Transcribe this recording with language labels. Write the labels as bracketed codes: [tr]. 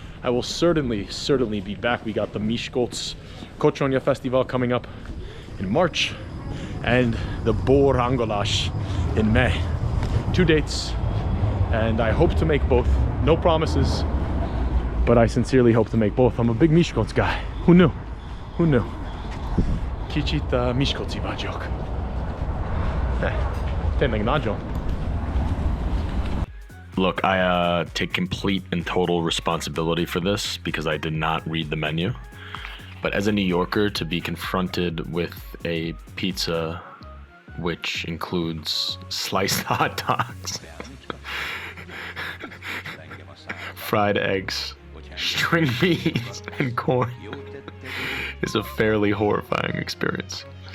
[en] I will certainly be back. We got the Miskolc Kocsonya Festival coming up in March and the Bor Angolás in May. 2 dates, and I hope to make both. No promises, but I sincerely hope to make both. I'm a big Miskolc guy. Who knew? [hu] Kicsit Miskolci vagyok. Tényleg nagyon. [en] Look, I take complete and total responsibility for this because I did not read the menu. But as a New Yorker, to be confronted with a pizza which includes sliced hot dogs, fried eggs, string beans, and corn is a fairly horrifying experience.